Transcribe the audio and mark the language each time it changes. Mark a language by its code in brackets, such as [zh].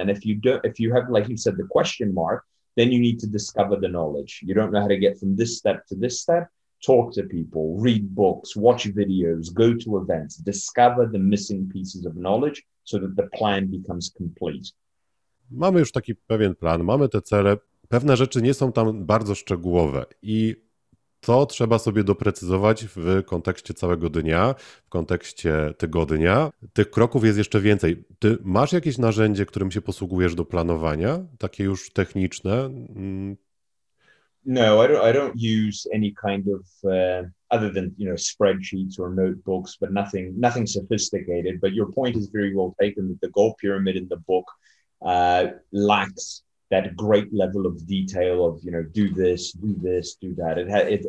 [en] And if you have, like you said, the question mark, then you need to discover the knowledge. You don't know how to get from this step to this step. Talk to people, read books, watch videos, go to events, discover the missing pieces of knowledge so that the plan becomes complete. [pl] Mamy już taki pewien plan, mamy te cele. Pewne rzeczy nie są tam bardzo szczegółowe i to trzeba sobie doprecyzować w kontekście całego dnia, w kontekście tygodnia. Tych kroków jest jeszcze więcej. Ty masz jakieś narzędzie, którym się posługujesz do planowania, takie już techniczne? [en] No, I don't use any kind of other than spreadsheets or notebooks, but nothing sophisticated. But your point is very well taken, that the goal pyramid in the book lacks that great level of detail of do this, do that.